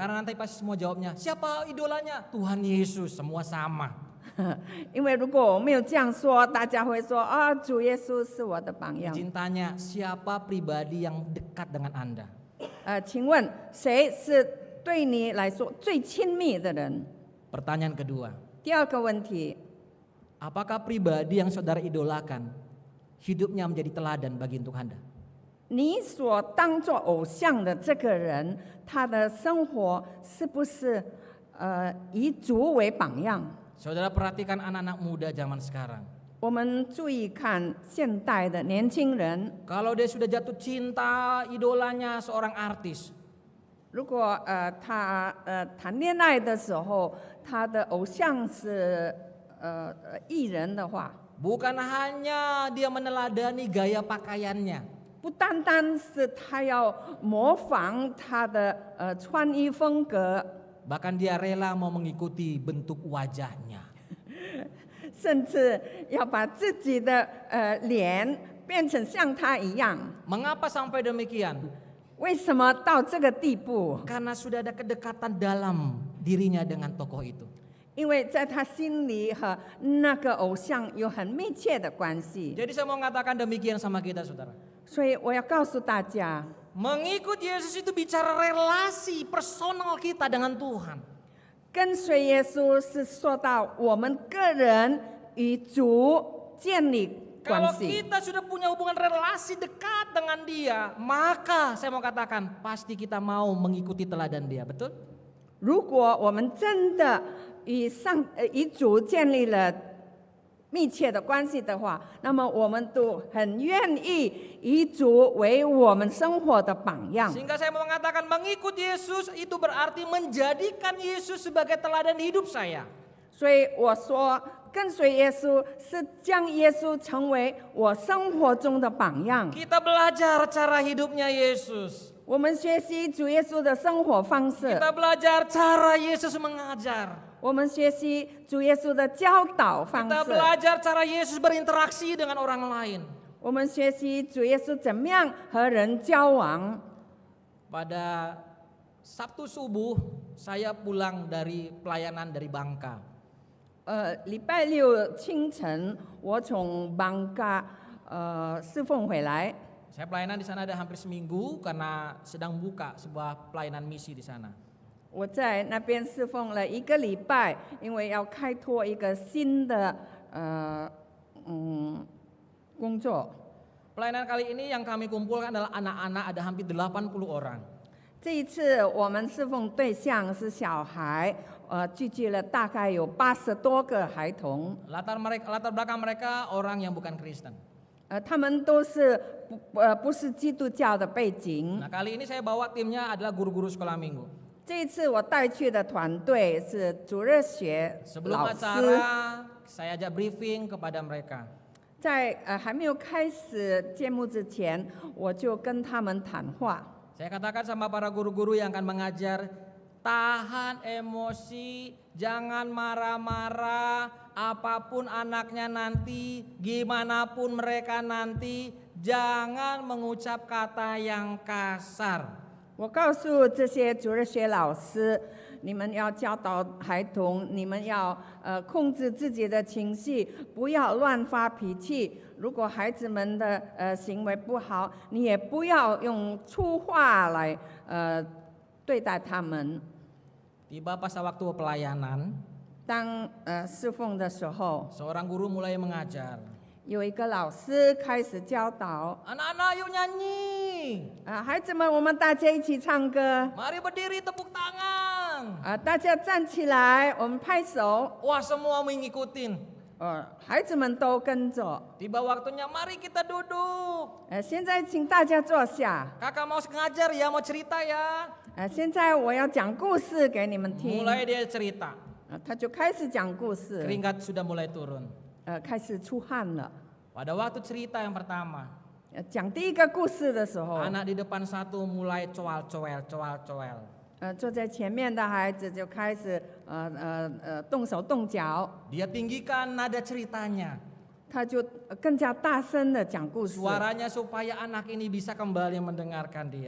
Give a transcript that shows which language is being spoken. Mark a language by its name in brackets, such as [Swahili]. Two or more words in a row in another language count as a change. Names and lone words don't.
[Indonesian] Karena nanti pasti semua jawabnya, siapa idolanya? Tuhan Yesus, semua sama. [Chinese] 因为如果我没有这样说，大家会说啊，主耶稣是我的榜样。 [Indonesian] Izin tanya, siapa pribadi yang dekat dengan Anda? [Chinese] 请问谁是对你来说最亲密的人？ [Indonesian] Pertanyaan kedua, [Chinese] 第二个问题， [Indonesian] apakah pribadi yang saudara idolakan hidupnya menjadi teladan bagi untuk Anda? [Chinese] 你所当作偶像的这个人，他的生活是不是以主为榜样？ [Indonesian] Saudara perhatikan anak-anak muda zaman sekarang. [Chinese] 我们注意看现代的年轻人， [Indonesian] Kalau dia sudah jatuh cinta, idolanya seorang artis, [Chinese] 如果他谈恋爱的时候，他的偶像是艺人的话， [Indonesian] bukan hanya dia meneladani gaya pakaiannya, [Chinese] 不单单是他要模仿他的穿衣风格， [Indonesian] bahkan dia rela mau mengikuti bentuk wajahnya. [Chinese] 甚至要把自己的脸变成像他一样。 [Indonesian] Mengapa sampai demikian? [Chinese] 为什么到这个地步？ [Indonesian] Karena sudah ada kedekatan dalam dirinya dengan tokoh itu. [Chinese] 因为在他心里和那个偶像有很密切的关系， [Indonesian] Jadi saya mau mengatakan demikian sama kita, saudara. [Chinese] 所以我要告诉大家， [Indonesian] Mengikut Yesus itu bicara relasi personal kita dengan Tuhan. [Chinese] 跟随耶稣是说到我们个人与主建立关 [Indonesian] Kalau [Chinese] 系。 [Indonesian] kita sudah punya hubungan relasi dekat dengan dia, maka saya mau katakan pasti kita mau mengikuti teladan dia, betul? [Chinese] 如果我们真的与主建立了密切的关系的话，那么我们都很愿意以主为我们生活的榜样。 [Indonesian] Sehingga saya mau mengatakan mengikut Yesus itu berarti menjadikan Yesus sebagai teladan hidup saya. [Chinese] 所以我说，跟随耶稣是将耶稣成为我生活中的榜样。 [Indonesian] Kita belajar cara hidupnya Yesus. [Chinese] 我们学习主耶稣的生活方式， [Indonesian] Kita belajar cara Yesus mengajar. [Chinese] 我们学习主耶稣的教导方 [Indonesian] Kita [Chinese] 式， [Indonesian] belajar cara Yesus berinteraksi dengan orang lain. [Chinese] 我们学习主耶稣怎么样和人交往。 [Indonesian] Pada Sabtu subuh saya pulang dari pelayanan dari Bangka. [Chinese] 礼拜六清晨，我从邦嘎侍奉回来。 [Indonesian] Saya pelayanan di sana ada hampir seminggu karena sedang buka sebuah pelayanan misi di sana. [Chinese] 我在那边侍奉了1个礼拜，因为要开拓一个新的工作。 [Indonesian] Pelayanan kali ini yang kami kumpulkan adalah anak-anak, ada hampir 80 orang. [Chinese] 这一次我们侍奉对象是小孩，聚集了大概有80多个孩童， [Indonesian] Latar belakang mereka orang yang bukan Kristen. [Chinese] 他们都是不是基督教的背景。 [Indonesian] Nah, kali ini saya bawa timnya adalah guru-guru sekolah minggu. [Chinese] 这一次我带去的团队是主日学 [Indonesian] Sebelum [Chinese] 老师， [Indonesian] acara, saya ajak briefing kepada mereka. [Chinese] 在还没有开始节目之前，我就跟他们谈话。 [Indonesian] Saya katakan sama para guru-guru yang akan mengajar, tahan emosi, jangan marah-marah, apapun anaknya nanti, gimana pun mereka nanti, jangan mengucap kata yang kasar. [Chinese] 我告诉这些主日学老师，你们要教导孩童，你们要控制自己的情绪，不要乱发脾气。如果孩子们的行为不好，你也不要用粗话来对待他们。 [Indonesian] Tiba pas waktu pelayanan, [Chinese] 当侍奉的时候， [Indonesian] seorang guru mulai mengajar. [Chinese] 有一个老师开始教导 [Indonesian] Anak-anak yuk nyanyi, [Chinese] 孩子们，我们大家一起唱歌 [Indonesian] mari berdiri tepuk tangan. [Chinese] 大家站起来，我们拍手。 [Indonesian] Wah, semua mengikutin. [Chinese] 孩子们都跟着。 [Indonesian] Tiba waktunya mari kita duduk. [Chinese] 现在请大家坐下。 [Indonesian] Kakak mau ngajar ya, mau cerita ya. [Chinese] 现在我要讲故事给你们听。 [Indonesian] Mulai dia cerita. [Chinese] 他就开始讲故事， [Indonesian] Keringat sudah mulai turun. [Chinese] 开始出汗了。 [Indonesian] Pada waktu cerita yang pertama, [Chinese] 讲第一个故事的时候， [Indonesian] anak di depan satu mulai coal-coel. [Chinese] 坐在前面的孩子就开始动手动脚， [Indonesian] Dia tinggikan nada ceritanya. [Chinese] 他就更加大声的讲故事， [Indonesian] Suaranya supaya anak ini bisa kembali mendengarkan dia.